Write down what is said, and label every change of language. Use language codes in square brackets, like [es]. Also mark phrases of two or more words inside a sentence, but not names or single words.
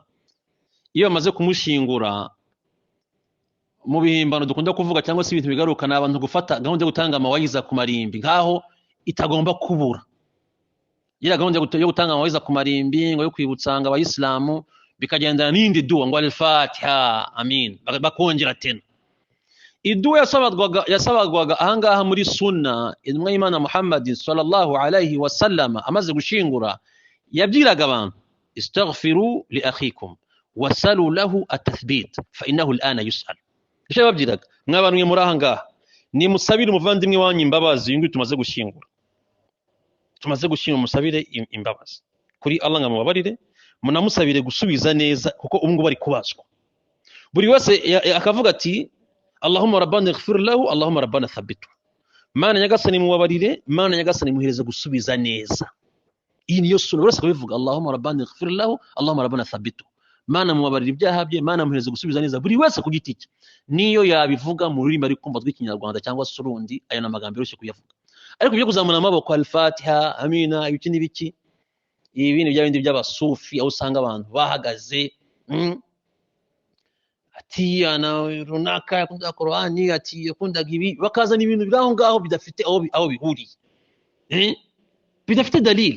[rw] Iyo bamaze kumushingura, mu bihimbano dukunda kuvuga cyangwa se ibintu bigaruka ni abantu gufata gahunda yo gutanga amawayiza ku marimbi nkaho itagomba kubura. Ira gahunda yo gutanga amawayiza ku marimbi ngo yo kwibutsanga abayisilamu bikagendana n'indi duwa ngo al-Fatiha, amin, bakongera tena. Iduwa yasabagwaga ahangaha muri sunna, intumwa y'Imana Muhammad [ar] صلى الله عليه وسلم [rw] amaze gushingura yabwiraga abantu [ar] استغفروا لأخيكم وسلوا له التثبيت فإنه الآن يسأل. [rw] Icyo babwiraga mwabantu muri ahangaha ni musabire umuvandimwe wanyu imbabazi yingi tumaze gushingura. Tumaze gushingura musabire imbabazi kuri Allah ngamubabarire, munamusabire gusubiza neza kuko ubungu bari kubazwa. Buri wese akavuga ati [ar] اللهم ربنا اغفر له، اللهم ربنا ثبته. [rw] Mana nyagasani mubabarire, Mana nyagasani muhereze gusubiza neza. Iyi niyo sunna. Buri wese akabivuga [ar] اللهم ربنا اغفر له، اللهم ربنا ثبته. [rw] Mana mubabarire ibyaha bye, Mana muhereze gusubiza neza. Buri wese ku giti cye niyo yabivuga mu rurimi ari kumva rw'ikinyarwanda cyangwa se urundi, aya namagambo yoroshye kuyavuga. Ariko byo kuzamura amaboko al-Fatiha, amina, ibiki n'ibiki, ibintu by'abindi by'abasufi aho usanga abantu bahagaze ati ana runaka yakunda Qur'ani, ati yakunda gibi, bakazana ibintu biraho ngaho bidafite aho bihuriye, bidafite dalili.